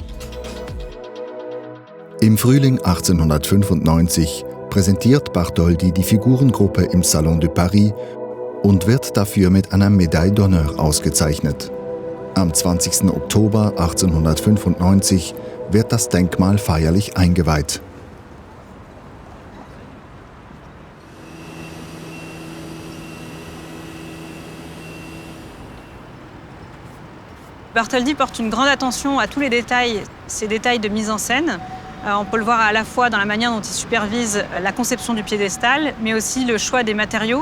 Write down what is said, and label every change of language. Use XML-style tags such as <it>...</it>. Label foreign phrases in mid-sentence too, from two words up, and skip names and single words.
<de>Im Frühling 1895 präsentiert Bartholdi die Figurengruppe im Salon de Paris und wird dafür mit einer</de> <fr>Médaille d'honneur</fr> <de>ausgezeichnet. Am 20. Oktober 1895 wird das Denkmal feierlich eingeweiht.</de> <fr>Bartholdi porte une grande attention à tous les détails, ces détails de mise en scène. On peut le voir à la fois dans la manière dont il supervise la conception du piédestal, mais aussi le choix des matériaux.</fr>